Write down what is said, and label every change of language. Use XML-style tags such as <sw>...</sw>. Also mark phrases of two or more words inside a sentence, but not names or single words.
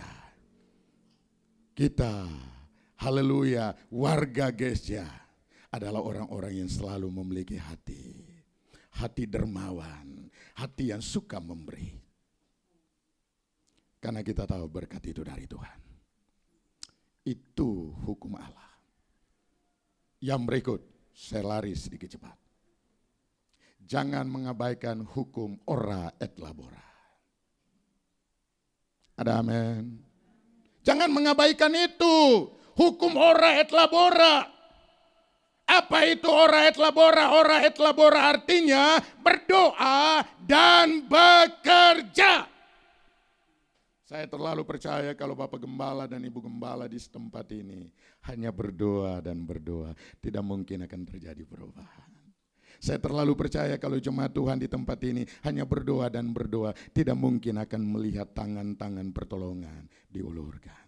<id>Kita, haleluya, warga GSJA adalah orang-orang yang selalu memiliki hati dermawan, hati yang suka memberi. Karena kita tahu berkat itu dari Tuhan. Itu hukum Allah. Yang berikut, saya lari sedikit cepat. Jangan mengabaikan hukum</id> <la>ora et labora.</la> <id>Ada amin. Jangan mengabaikan itu.</id> <la>Hukum ora et labora.</la> <id>Apa itu</id> <la>ora et labora? Ora et labora</la> <id>artinya berdoa dan bekerja. Saya terlalu percaya kalau Bapak Gembala dan Ibu Gembala di tempat ini hanya berdoa dan berdoa, tidak mungkin akan terjadi perubahan. Saya terlalu percaya kalau jemaat Tuhan di tempat ini hanya berdoa dan berdoa, tidak mungkin akan melihat tangan-tangan pertolongan diulurkan.</id>